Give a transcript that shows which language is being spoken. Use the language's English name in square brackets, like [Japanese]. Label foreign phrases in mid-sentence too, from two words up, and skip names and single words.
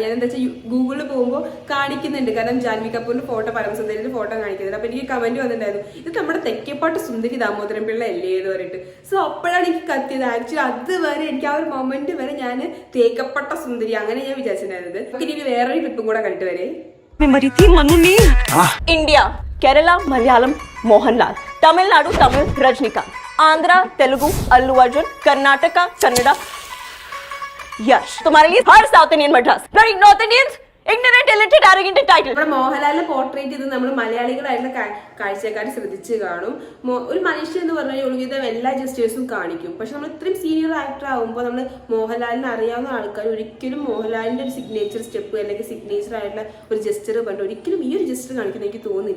[Malayalam] ഞാൻ എന്താ വെച്ചാൽ ഗൂഗിളിൽ പോകുമ്പോൾ കാണിക്കുന്നുണ്ട്, കാരണം ജാൻവി കപൂറിന്റെ ഫോട്ടോ പരമസുന്ദരിന്റെ ഫോട്ടോ കാണിക്കുന്നുണ്ട്. അപ്പൊ എനിക്ക് കമന്റ് വന്നിട്ടുണ്ടായിരുന്നു, ഇത് നമ്മുടെ തെക്കേപ്പാട്ട് സുന്ദരി ദാമോദരൻ പിള്ള അല്ലേ എന്ന് പറഞ്ഞിട്ട്. സോ അപ്പോഴാണ് എനിക്ക് കത്തിയത്. ആക്ച്വലി അതുവരെ എനിക്ക് ആ ഒരു മൊമെന്റ് വരെ ഞാൻ തേക്കപ്പെട്ട സുന്ദരി അങ്ങനെ ഞാൻ വിചാരിച്ചിട്ടുണ്ടായിരുന്നത്. ഇനി വേറൊരു ക്ലിപ്പും കൂടെ കണ്ടിട്ട് വരെ. [Hindi] इंडिया, केरला मलयालम मोहनलाल, तमिलनाडु तमिल रजनीकांत, आंध्रा तेलुगु अल्लू अर्जुन, कर्नाटका कन्नड़ा यश. तुम्हारे लिए हर [English] South Indian [Hindi] मद्रास, [English] North Indians ignorant, illiterate, arrogant title. [Malayalam] നമ്മുടെ മോഹൻലാലിനെ പോർട്രേറ്റ് ചെയ്ത് നമ്മൾ മലയാളികളായിട്ടുള്ള കാഴ്ചക്കാർ ശ്രദ്ധിച്ച് കാണും. ഒരു മനുഷ്യൻ എന്ന് പറഞ്ഞാൽ ഒരുവിധം എല്ലാ ജസ്റ്റേഴ്സും കാണിക്കും. പക്ഷെ നമ്മൾ ഇത്രയും [English] senior actor [Malayalam] ആകുമ്പോൾ നമ്മൾ മോഹൻലാലിനെ അറിയാവുന്ന ആൾക്കാർ ഒരിക്കലും മോഹൻലാലിന്റെ ഒരു [English] signature step [Malayalam] അല്ലെങ്കിൽ സിഗ്നേച്ചർ ആയിട്ടുള്ള ഒരു ജസ്റ്റർ കണ്ട് ഒരിക്കലും ഈ ഒരു ജസ്റ്റർ കാണിക്കുന്ന എനിക്ക് തോന്നുന്നില്ല.